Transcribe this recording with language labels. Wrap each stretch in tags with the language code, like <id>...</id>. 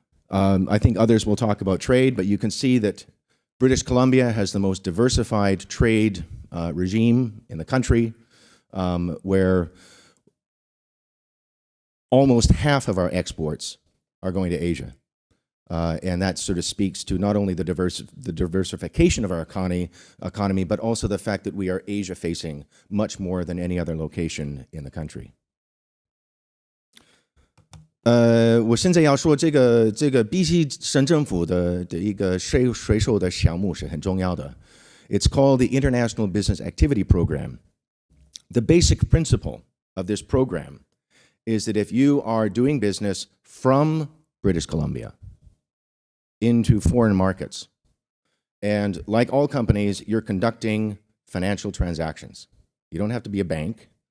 <en>I think others will talk about trade, but you can see that British Columbia has the most diversified trade regime in the country, where almost half of our exports are going to Asia. And that sort of speaks to not only the diversification of our economy, but also the fact that we are Asia-facing much more than any other location in the country.</en> <zh>我现在要说这个 BC 省政府的一个税收的项目是很重要的。</zh> <en>It's called the International Business Activity Program. The basic principle of this program is that if you are doing business from British Columbia into foreign markets, and like all companies, you're conducting financial transactions. You don't have to be a bank.</en>